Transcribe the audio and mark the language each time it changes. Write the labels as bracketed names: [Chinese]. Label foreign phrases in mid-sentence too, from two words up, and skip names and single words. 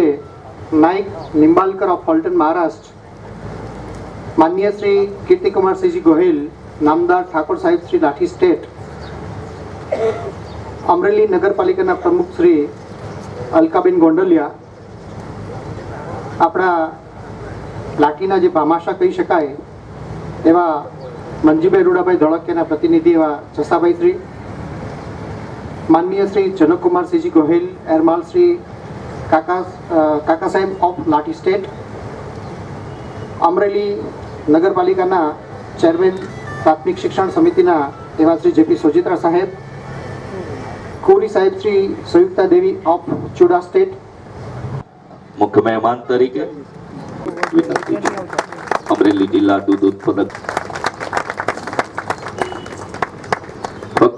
[Gujarati] નાઇક નિમ્બાલકર ઑફ ફૉલ્ટન મહારાષ્ટ્ર, માનનીય શ્રી કીર્તિ કુમાર સિંહ જી ગોહિલ નામદાર ઠાકુર સાહેબ શ્રી લાઠી સ્ટેટ, અમરેલી નગરપાલિકા પ્રમુખ શ્રી અલકાબેન ગોંડલિયા, આપણા લાઠીના જે ભામાશા કહી શકાય એવા મંજીભાઈ રૂડાભાઈ ધોળકિયાના પ્રતિનિધિ એવા જસાભાઈ શ્રી, માનનીય શ્રી જનક કુમાર સિંહ જી ગોહિલ એરમાલ શ્રી કાકા સાહેબ ઑફ લાઠી સ્ટેટ, અમરેલી નગરપાલિકા ચેરમેન પ્રાથમિક શિક્ષણ સમિતિ એવં શ્રી જેપી સોજિત્રા સાહેબ, કોરી સાહેબ શ્રી સંયુક્તા દેવી ઑફ ચૂડા સ્ટેટ, મુખ્ય મહેમાન તરીકે વિનંતી છે અમરેલી જિલ્લા દૂધ ઉત્પાદક ફક્ત